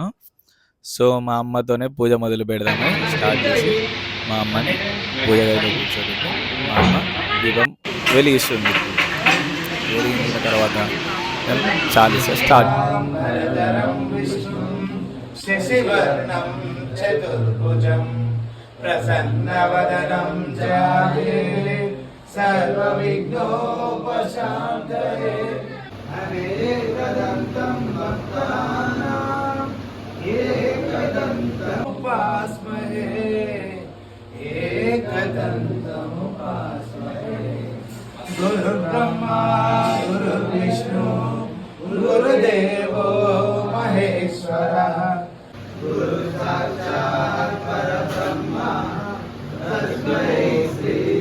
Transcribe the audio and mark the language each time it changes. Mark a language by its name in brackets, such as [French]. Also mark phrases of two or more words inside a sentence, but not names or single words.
[Telugu] సో, మా అమ్మతోనే పూజ మొదలు పెడదామని స్టార్ట్ చేసి, మా అమ్మని పూజ గదిలో కూర్చోబెట్టి, మా అమ్మ దీపం వెలిగిస్తుంది. వెలిగించిన తర్వాత చాలీస స్టార్ట్. [Sanskrit] ప్రసన్నవదనం सर्वविघ्नोपशान्तये अनेकदन्तं भक्तानां एकदन्तमुपास्महे एकदन्तमुपास्महे गुरुर्ब्रह्मा गुरुर्विष्णु गुरुदेवो महेश्वरः गुरुसाक्षात् परब्रह्मा तस्मै श्री